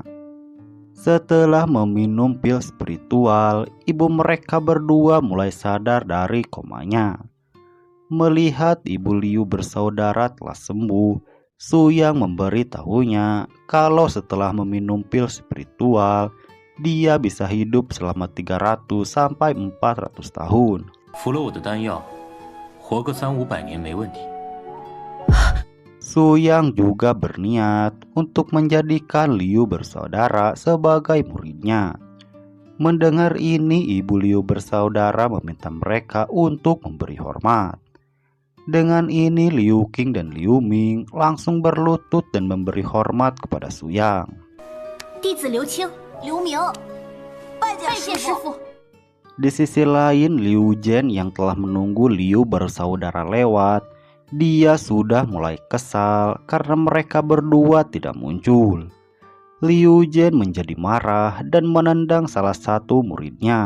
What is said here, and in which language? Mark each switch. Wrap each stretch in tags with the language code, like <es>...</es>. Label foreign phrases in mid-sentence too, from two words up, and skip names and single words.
<id>Setelah meminum pil spiritual, ibu mereka berdua mulai sadar dari komanya. Melihat ibu Liu bersaudara telah sembuh, Su Yang memberitahunya kalau setelah meminum pil spiritual, dia bisa hidup selama 300 sampai 400 tahun.</id> <zh>服了我的丹药，活个300-500年没问题。</zh> <id>Su Yang juga berniat untuk menjadikan Liu bersaudara sebagai muridnya. Mendengar ini, ibu Liu bersaudara meminta mereka untuk memberi hormat. Dengan ini, Liu Qing dan Liu Ming langsung berlutut dan memberi hormat kepada Su Yang.</id> <zh>弟子刘青、刘明，拜见师傅。</zh> <id>Di sisi lain, Liu Zhen yang telah menunggu Liu bersaudara lewat, dia sudah mulai kesal karena mereka berdua tidak muncul. Liu Zhen menjadi marah dan menendang salah satu muridnya.</id>